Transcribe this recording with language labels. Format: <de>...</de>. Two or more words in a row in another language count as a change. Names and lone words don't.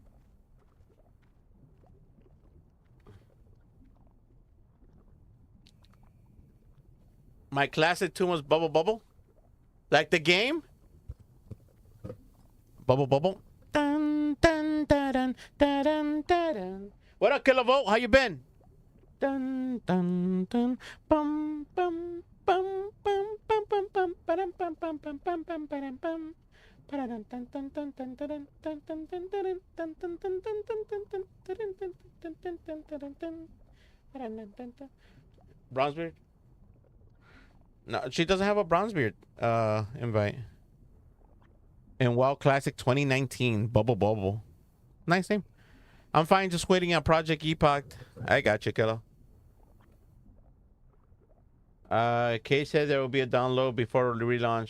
<en>My classic tune was Bubble Bubble. Like the game? Bubble Bubble. Dun, dun, dun, dun, dun, dun, dun. What up, Kilovolt? How you been? Dun, dun, dun, bum, bum, bum, bum, bum, bum, bum, ba-dum, bum, bum, bum, bum, bum, ba-dum, bum. Ba-dum, dun, dun, dun, dun, dun, dun, dun, dun, dun, dun, dun, dun, dun, dun, dun, dun, dun, dun, dun. Bronzebeard? No, she doesn't have a Bronzebeard invite. And WoW Classic 2019, Bubble Bubble. Nice name. I'm fine, just waiting on Project Epoch. I got you, kiddo. Kay said there will be a download before the relaunch.</en>